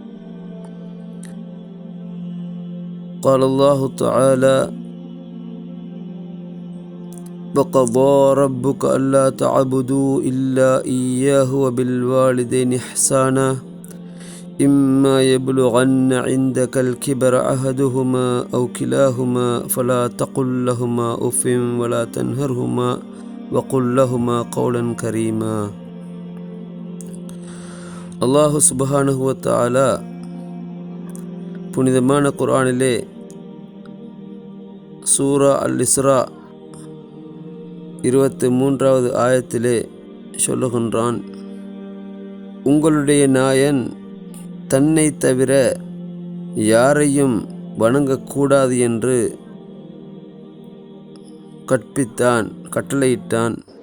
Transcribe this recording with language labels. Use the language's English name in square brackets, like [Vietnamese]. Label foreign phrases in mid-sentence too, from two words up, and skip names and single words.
[Arabic] قال الله تعالى: وقضى ربك ألا تعبدوا إلا إياه وبالوالدين إحسانا إما يبلغن عندك الكبر أحدهما أو كلاهما فلا تقل لهما أف ولا تنهرهما وقل لهما قولا كريما. الله سبحانه و تعالى [Tamil] புனிதமான குர்ஆனிலே சூரா அல்-இஸ்ரா 23வது ஆயத்திலே சொல்லுகின்றான்: உங்களுடைய நாயன் தன்னை தவிர யாரையும் வணங்கக்கூடாது என்று கட்டளையிட்டான்.